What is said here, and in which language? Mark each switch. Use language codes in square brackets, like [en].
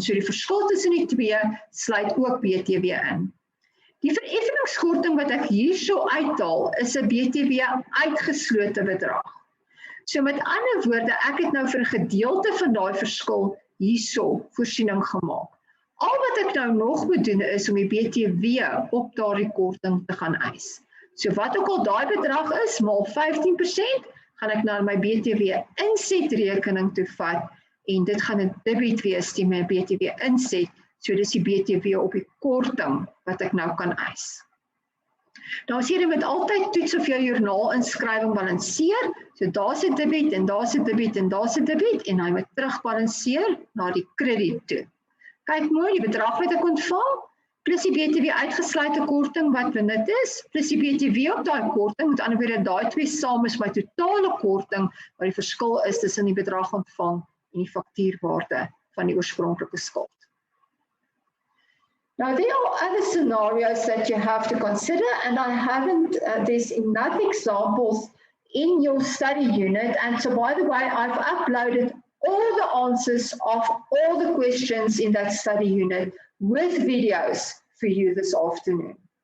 [af] So die verskil tussen die twee sluit ook BTW in. Die vereffeningskorting wat ek hierso uithaal is 'n BTW uitgeslote bedrag. So met ander woorde, ek het nou vir 'n gedeelte van daai verskil hierso voorsiening gemaak. Al wat ek nou nog moet doen is om die BTW op daardie korting te gaan eis. So wat ook al daai bedrag is, maal 15%, gaan ek na my BTW insetrekening toe vat en dit gaan 'n debit wees die my BTW inset, so dis die BTW op die korting wat ek nou kan eis. Nou as jy moet altyd toets of jou joernaalinskrywing balanseer, so daar's 'n debit en daar's 'n debit en daar's 'n debit en hy moet terugbalanseer na die krediet toe. Kyk mooi, die bedrag wat ek ontvang, plus die BTW uitgesluite korting wat benut is, plus die BTW op daai korting, met ander woorde daai twee saam is my totale korting, waar die verskil is tussen die bedrag ontvang en die faktuurwaarde van die oorspronklike skuld. [en] Now there are other scenarios that you have to consider, and I haven't, there's enough examples in your study unit, and so by the way, I've uploaded all the answers of all the questions in that study unit with videos for you this afternoon.